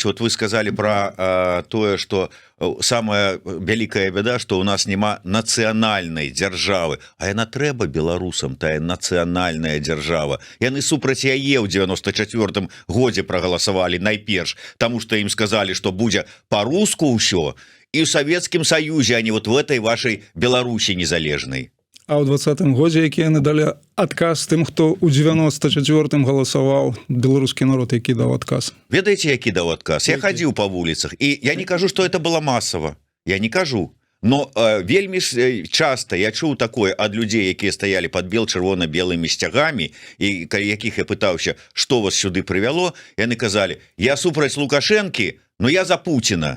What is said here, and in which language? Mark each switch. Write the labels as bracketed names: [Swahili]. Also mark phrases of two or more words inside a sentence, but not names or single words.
[Russian] Вот вы сказали [Belarusian] про тое, что самая вялікая бяда, что у нас няма нацыянальнай дзяржавы, а яна трэба беларусам, тая нацыянальная дзяржава. Яны супраць яе ў 94-м годзе прагаласавалі найперш, таму што ім сказалі, что будзе по-руску ўсё, і ў Савецкім Саюзе, а не [Russian] вот в этой вашей [Belarusian] Беларусі незалежнай. А ў 20-м годзе, які яны далі адказ тым, хто ў 94-м галасаваў, беларускі народ, які даў адказ. Ведаеце, які даў адказ? Я хадзіў па вуліцах, і я не кажу, што это было масава. Я не кажу. Но вельмі часта я чуў такое ад людзей, якія стаялі пад чырвона-белымі сцягамі, і якіх я пытаўся, што вас сюды прывяло, яны казалі: я супраць Лукашэнкі, но я за Пуціна.